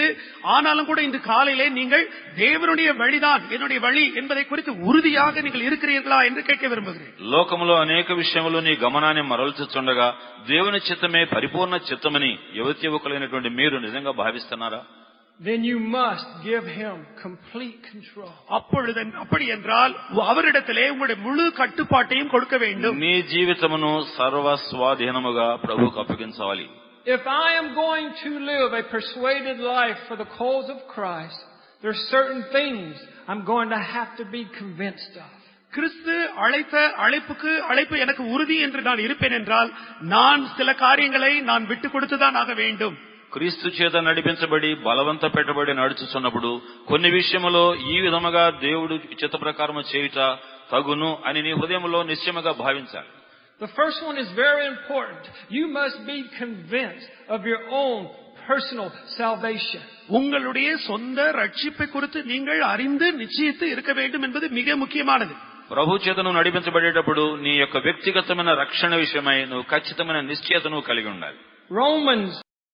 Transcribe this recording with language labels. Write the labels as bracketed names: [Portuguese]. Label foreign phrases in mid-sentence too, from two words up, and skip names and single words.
[Tamil] ஆனாலும் கூட இந்த காலையிலே நீங்கள் தேவனுடைய வழிதான் என்னுடைய வழி என்பதை குறித்து உறுதியாக நீங்கள் இருக்கிறீர்களா என்று கேட்க விரும்புகிறேன். [Telugu] లోకములో అనేక విషయములు నీ గమనాన్ని మరల్చుచుండగా దేవుని చిత్తమే పరిపూర్ణ చిత్తమని యువతి యువకులైనటువంటి మీరు నిజంగా భావిస్తున్నారా? [English] Then you must give him complete control. [Tamil] அப்படி என்றால் அவரிடத்திலே உங்களுடைய முழு கட்டுப்பாட்டையும் கொடுக்க வேண்டும். [Telugu] నీ జీవితమును సర్వ స్వాధీనముగా ప్రభువుకు అప్పగించాలి. [English] If I am going to live a persuaded life for the cause of Christ, there are certain things I'm going to have to be convinced of. [Tamil] கிறிஸ்து அழைப்பு எனக்கு உறுதி என்று நான் இருப்பேன் என்றால் நான் சில காரியங்களை நான் விட்டு கொடுத்துதான் ஆக வேண்டும். [Telugu] క్రీస్తు చేత నడిపించబడి బలవంత పెట్టబడి నడుచుచున్నప్పుడు కొన్ని విషయములో ఈ విధముగా దేవుడు చిత్త ప్రకారము చేయుట తగును అని నీ హృదయంలో నిశ్చయముగా భావించాలి. [English] The first one is very important. You must be convinced of your own personal salvation. [Tamil] உங்களுடைய சொந்த ரட்சிப்பை குறித்து நீங்கள் அறிந்து நிச்சயித்து இருக்க வேண்டும் என்பது மிக முக்கியமானது. [Telugu] ప్రభు చేత నువ్వు నడిపించబడేటప్పుడు నీ యొక్క వ్యక్తిగతమైన రక్షణ విషయమై నువ్వు ఖచ్చితమైన నిశ్చయతను కలిగి ఉండాలి. [English] Romans